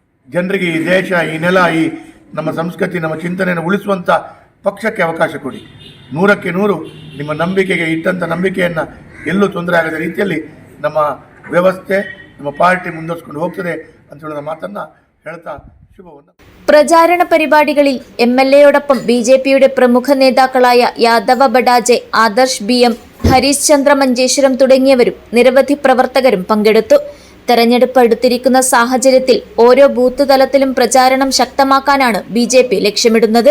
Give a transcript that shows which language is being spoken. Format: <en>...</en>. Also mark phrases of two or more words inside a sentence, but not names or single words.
<kn>ಜನರಿಗೆ ಈ ದೇಶ, ಈ ನೆಲ, ಈ ನಮ್ಮ ಸಂಸ್ಕೃತಿ, ನಮ್ಮ ಚಿಂತನೆಯನ್ನು ಉಳಿಸುವಂಥ ಪಕ್ಷಕ್ಕೆ ಅವಕಾಶ ಕೊಡಿ. 100ಕ್ಕೆ 100 ನಿಮ್ಮ ನಂಬಿಕೆಗೆ ಇಟ್ಟಂಥ ನಂಬಿಕೆಯನ್ನು ಎಲ್ಲೂ ತೊಂದರೆ ಆಗದ ರೀತಿಯಲ್ಲಿ ನಮ್ಮ ವ್ಯವಸ್ಥೆ, ನಮ್ಮ ಪಾರ್ಟಿ ಮುಂದುವರಿಸಿಕೊಂಡು ಹೋಗ್ತದೆ ಅಂತ ಹೇಳೋ ಮಾತನ್ನು ಹೇಳ್ತಾ ശുഭവന്ന.</kn> <ml>പ്രചാരണ പരിപാടികളിൽ MLAയോടൊപ്പം BJPയുടെ പ്രമുഖ നേതാക്കളായ യാദവ ബഡാജെ, ആദർശ് BM, ഹരീഷ് ചന്ദ്ര മഞ്ചേശ്വരം തുടങ്ങിയവരും നിരവധി പ്രവർത്തകരും പങ്കെടുത്തു. തെരഞ്ഞെടുപ്പ് അടുത്തിരിക്കുന്ന സാഹചര്യത്തിൽ ഓരോ ബൂത്ത് തലത്തിലും പ്രചാരണം ശക്തമാക്കാനാണ് BJP ലക്ഷ്യമിടുന്നത്.</ml>